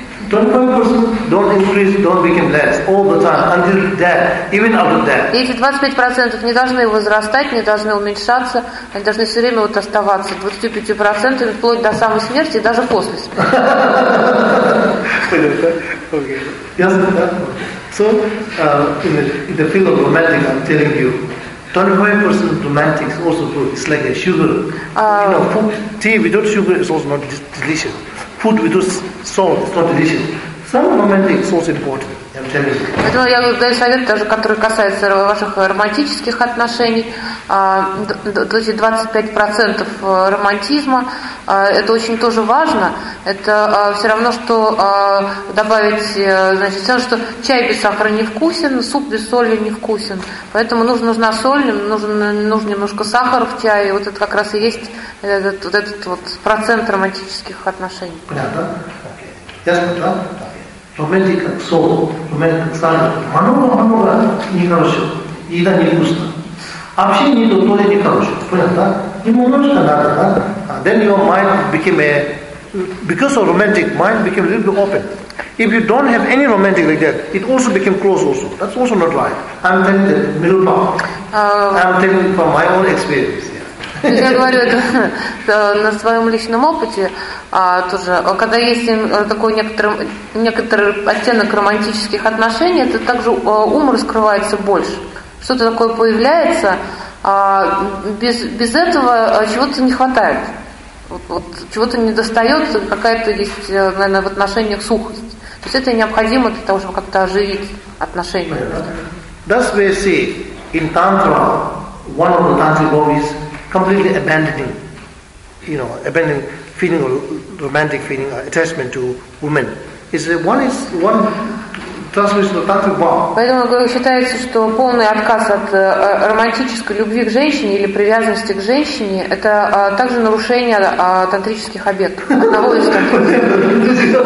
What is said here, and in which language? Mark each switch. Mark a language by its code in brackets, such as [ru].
[en] 25% don't increase, don't become less all the time until death, even after death. [ru] Эти 25% не должны возрастать, не должны уменьшаться, они должны все время вот оставаться 25% вплоть до самой смерти, даже после смерти. Понятно? Окей. Ясно? [en] So, in the field of romantic, I'm telling you, 25% romantic is also good. It's like a sugar. You know, food, tea without sugar is also not delicious. Food without salt is not delicious. Some romantic is also important. [ru] Поэтому я даю совет, даже, который касается ваших романтических отношений. 25% романтизма, это очень тоже важно. Это все равно, что добавить, значит, все равно, что чай без сахара не вкусен, суп без соли не вкусен. Поэтому нужна соль, нужно немножко сахара в чае. И вот это как раз и есть этот вот процент романтических отношений. Понятно? Ясно? [en] Romantic soul, romantic style. [ru] Много нехорошо. Еда не вкусна. Общение идут тоже нехорошо. Понятно? Немножко надо, да? [en] Then your mind became a... Because of romantic, mind became a little bit open. If you don't have any romantic like that, it also became closed also. That's also not right. I'm telling the middle part. I'm telling from my own experience. [ru] Я говорю это на своем личном опыте тоже. Когда есть такой некоторый оттенок романтических отношений, это также ум раскрывается больше. Что-то такое появляется, без этого чего-то не хватает. Вот, чего-то не достает, какая-то есть, наверное, в отношениях сухость. То есть это необходимо для того, чтобы как-то оживить отношения. [en] That's where you see, in Tantra, one of the Tantric movies completely abandoning, you know, abandoning feeling or romantic feeling or attachment to women. One transmission of tantric vow. [ru] Поэтому считается, что полный отказ от романтической любви к женщине или привязанности к женщине – это также нарушение тантрических обет. Одного из тантрических.